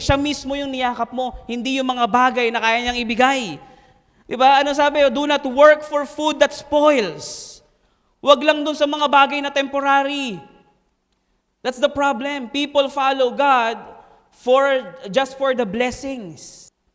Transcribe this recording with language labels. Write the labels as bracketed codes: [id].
[tl] Siya mismo yung niyakap mo, hindi yung mga bagay na kaya niyang ibigay. Diba? Ano sabi? [en] Do not work for food that spoils. [tl] Huwag lang dun sa mga bagay na temporary. [en] That's the problem. People follow God just for the blessings.